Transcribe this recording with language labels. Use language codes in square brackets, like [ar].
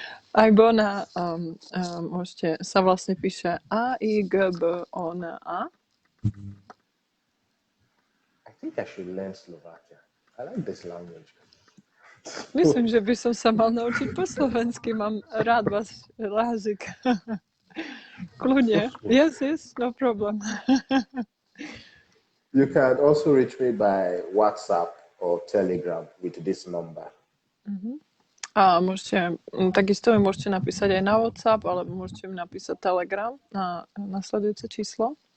[sk] Aigbona môžete, sa vlastne píše AIGBONA. [en] I think I should learn Slovakia. I like this language. [sk] Myslím, že by som sa mal naučiť po slovensky. Mám rád váš jazyk. Kľudne. [en] Yes, no problem. You can also reach me by WhatsApp or Telegram with this number. [sk] A takisto mi môžete napísať aj na WhatsApp, alebo môžete mi napísať Telegram na nasledujúce číslo.